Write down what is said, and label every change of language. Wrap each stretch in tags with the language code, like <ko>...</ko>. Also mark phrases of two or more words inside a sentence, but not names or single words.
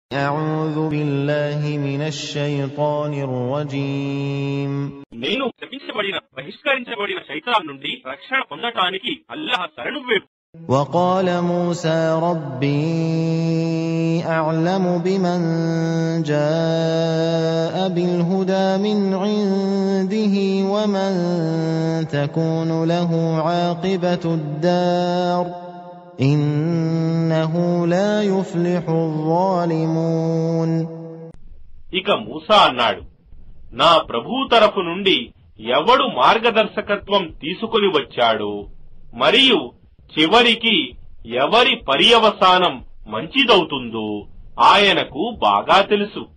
<ar>أعوذ بالله من الشيطان الرجيم.</ar> <te>నేను శపించబడిన బహిష్కరించబడిన శైతాన్ నుండి రక్షణ పొందటానికి అల్లాహ్ శరణు వేడు.</te> <ar>وقال موسى ربي أعلم بمن جاء بالهدى من عنده ومن تكون له عاقبة الدار إنه لا يفلح الظالمون.</ar> <te>ఇక మూసా అన్నాడు, నా ప్రభువు తరఫు నుండి ఎవడు మార్గదర్శకత్వం తీసుకొని వచ్చాడు మరియు చివరికి ఎవరి పర్యవసానం మంచిదవుతుందో ఆయనకు బాగా తెలుసు.</te>